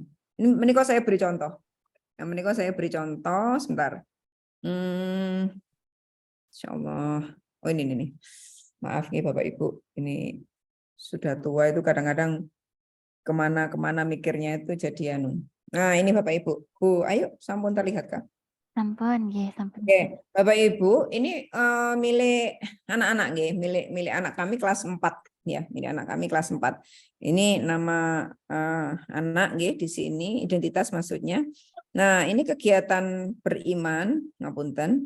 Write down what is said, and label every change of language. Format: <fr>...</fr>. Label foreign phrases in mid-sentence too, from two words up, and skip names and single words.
<id>Ini kok saya beri contoh. Menika saya beri contoh sebentar. Insyaallah. Oh ini nih. Maaf nih Bapak Ibu, ini sudah tua itu kadang-kadang kemana-kemana mikirnya itu jadi anu. Nah ini Bapak Ibu, Bu, ayo sampun terlihat Kak?</id> <jv>Sampun, nggih, sampun.</jv> <id>Oke, Bapak Ibu, ini milik anak-anak nggih, milik anak kami kelas 4 ya, milik anak kami kelas 4. Ini nama anak nggih di sini, identitas maksudnya. Nah, ini kegiatan beriman, ngapunten.</id>